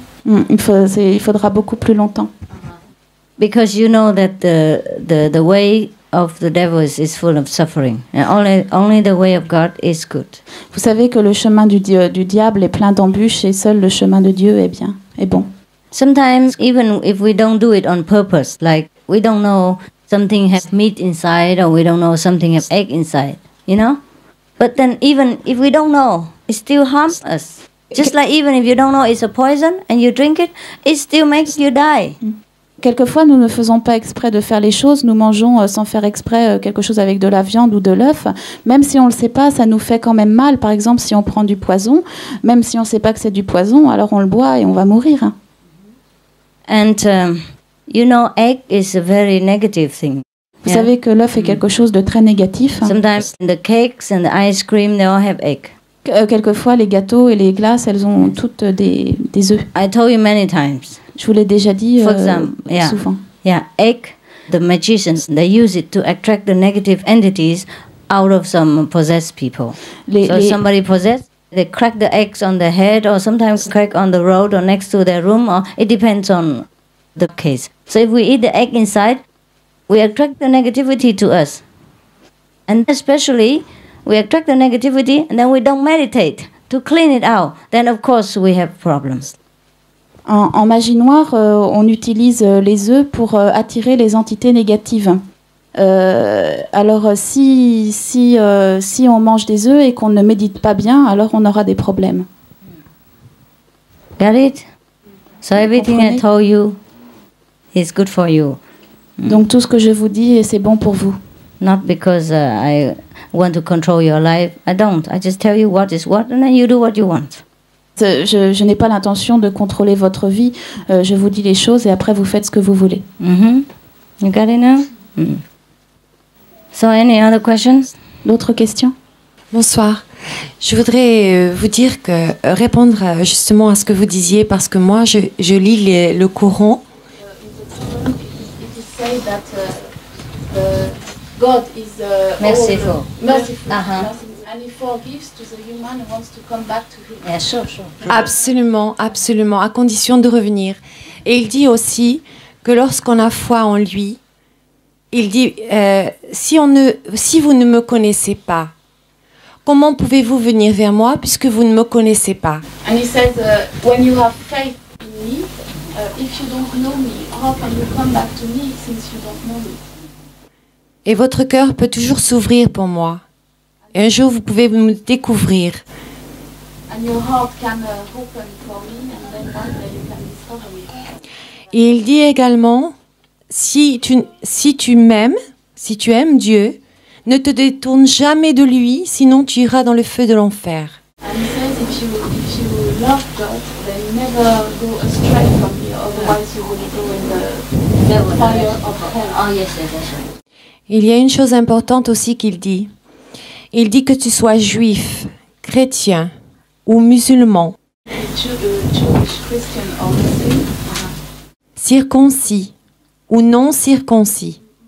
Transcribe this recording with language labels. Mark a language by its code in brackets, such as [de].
[fr] Il faudra beaucoup plus longtemps. [en] Because you know that the way of the devil is full of suffering, and only the way of God is good. [fr] Vous savez que le chemin du diable est plein d'embûches et seul le chemin de Dieu est bien, est bon. [en] Sometimes even if we don't do it on purpose, like we don't know something has meat inside or we don't know something has egg inside, you know? But then even if we don't know, it still harms us. Just like even if you don't know it's a poison and you drink it, it still makes you die. [fr] Quelquefois, nous ne faisons pas exprès de faire les choses. Nous mangeons sans faire exprès quelque chose avec de la viande ou de l'œuf. Même si on ne le sait pas, ça nous fait quand même mal. Par exemple, si on prend du poison, même si on ne sait pas que c'est du poison, alors on le boit et on va mourir. [en] And you know, egg is a very negative thing. [fr] Vous savez que l'œuf est quelque chose de très négatif. [en] Sometimes the cakes and the ice cream, they all have egg. [fr] Quelquefois, les gâteaux et les glaces, elles ont toutes des œufs. [en] I told you many times. [fr] Je vous l'ai déjà dit souvent. [en] Yeah, egg, the magicians, they use it to attract the negative entities out of some possessed people. So somebody possessed, they crack the eggs on their head or sometimes crack on the road or next to their room, or it depends on the case. So if we eat the egg inside, we attract the negativity to us. And especially, we attract the negativity and then we don't meditate to clean it out. Then of course we have problems. [fr] En magie noire, on utilise les œufs pour attirer les entités négatives. Alors si on mange des œufs et qu'on ne médite pas bien, alors on aura des problèmes. [en] Got it? So everything I told you is good for you. [fr] Donc tout ce que je vous dis, c'est bon pour vous. [en] Not because I want to control your life. I don't. I just tell you what is what and then you do what you want. [fr] Je n'ai pas l'intention de contrôler votre vie. Je vous dis les choses et après vous faites ce que vous voulez. [en] You got it now? So any other questions? [fr] D'autres questions? Bonsoir. Je voudrais vous dire que répondre justement à ce que vous disiez, parce que moi je lis le Coran. [en] God is merciful. Merciful. And he forgives to the human who wants to come back to him. Yeah, sure. [fr] Absolument, absolument, à condition de revenir. Et il dit aussi que lorsqu'on a foi en lui, il dit si vous ne me connaissez pas, comment pouvez-vous venir vers moi puisque vous ne me connaissez pas? [en] And he says, when you have faith in me, if you don't know me, how can you come back to me since you don't know me? [fr] Et votre cœur peut toujours s'ouvrir pour moi. Et un jour, vous pouvez me découvrir. [en] And your heart can open for me, and then one day you can discover me. [fr] Et il dit également, si tu m'aimes, si tu aimes Dieu, ne te détourne jamais de lui, sinon tu iras dans le feu de l'enfer. [en] And he says, if you love God, then never go astray from me, otherwise you will go in the fire of hell. Oh yes, that's right. [fr] Il y a une chose importante aussi qu'il dit. Il dit que tu sois juif, chrétien ou musulman, circoncis ou non circoncis.